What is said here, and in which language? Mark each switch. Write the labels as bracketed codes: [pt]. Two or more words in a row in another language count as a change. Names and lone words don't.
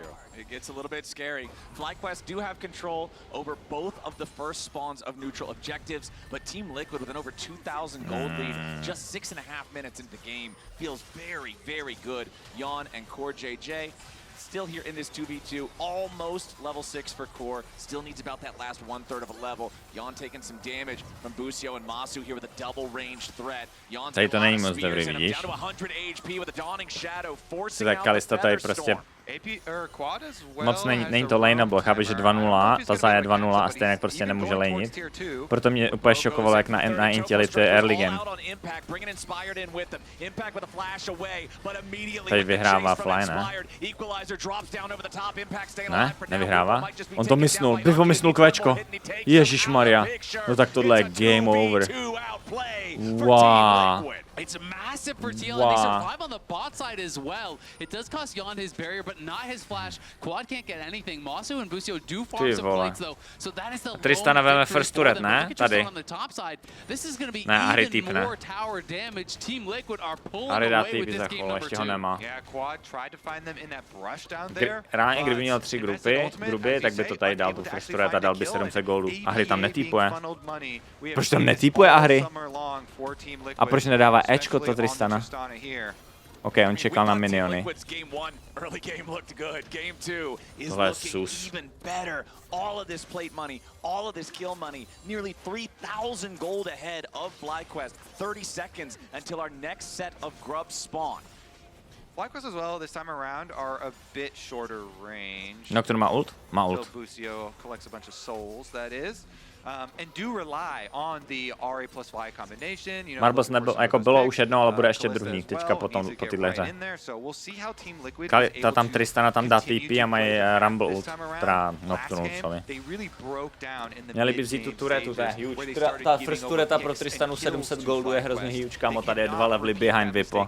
[en] It gets a little bit scary. FlyQuest do have control over both of the first spawns of neutral objectives, but Team Liquid with an over 2,000 gold lead, just 6.5 minutes into the game, feels very, very good. Jan and Core JJ still here in this 2v2, almost level 6 for Core, still needs about that last 1/3 of a level. Jan taking some damage from Busio and Masu here with a double ranged threat. Jan's [cs] Tady to není moc dobrý, vidíš? [en] down to 100 HP with a dawning shadow, forcing [cs] Tak [en] out [cs] Kalista [en] the [cs] tady [en] Feather [cs] prostě [en] Storm. [cs] moc není to laneable, chápeš, že 2-0, ta za je 2-0 a stejně prostě nemůže laneit. Proto mě úplně šokovalo, jak na Intelli to je early game. Tady vyhrává Fly, ne? Ne, nevyhrává. On to mysnul, Pivo mysnul kvéčko. Ježišmarja, no tak tohle je game over. Wow. [en] It's massive for TL, and they survive on the bot side as well. It does cost Jan his barrier, but not his flash. Quad can't get anything. Masu and Busio do farm some plates though, so that is the [cs] Tristana veme [en] first turret, [cs] ne? Tady. [en] This is going to be [cs] Ahri [en] even [cs] typne. [en] more tower damage. Team Liquid are pulling [cs] Ahri dá [en] away with [cs] typy [en] this [cs] za [en] game [cs] chvíli, [en] number [cs] ještě ho [en] 2. [cs] nemá. [en] Yeah, Quad tried to find them in that brush down there. [cs] Reálně, kdyby měl 3 gruby, tak by to tady dal tu [en] first turret [cs] a dal by 700 gólů. Ahri tam netýpuje. Proč tam netýpuje Ahri? A proč nedává Ečko to Tristana? OK, on čekal na miniony. Tohle je sus. [en] All of this plate money, all of this kill money, nearly 3,000 gold ahead of FlyQuest. 30 seconds until our next set of grubs spawn. FlyQuest as well this time around are a bit shorter range. [cs] Nocturne má ult? Má ult. [en] Busio collects a bunch of souls, that is. And do rely on the Ahri plus Fly combination. You know, [cs] Marbles nebyl, jako bylo už jedno, ale bude ještě druhý, teďka potom po téhle hře. Tam Tristana tam dá TP a mají Rumble ult, teda Nocturne ultovi. Měli by vzít tu turetu, to je huge. Ta first tureta pro Tristanu 700 goldu je hrozně huge, kamo, tady je 2 levely behind Vipo.